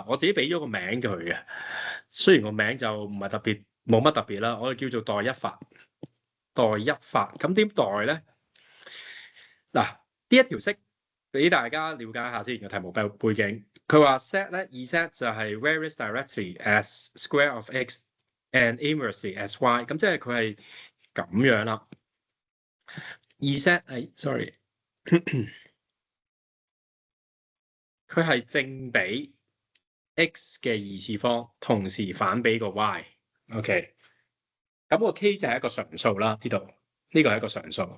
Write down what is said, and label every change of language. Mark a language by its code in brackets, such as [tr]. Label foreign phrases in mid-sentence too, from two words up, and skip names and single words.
[yue] 我自己俾咗個名佢嘅，雖然個名就唔係特別，冇乜特別啦，我哋叫做代一法。代一法，咁點代咧？嗱，呢一條式俾大家了解下先個題目背景。佢話 set 咧，Z 就係 [en] varies directly as square of x and inversely as y。 [yue] 咁即係佢係咁樣啦。Z 係 sorry， 佢係正比 x 嘅2次方，同時反比個 y。OK。咁個 k 就係一個常數啦，呢度呢個係一個常數。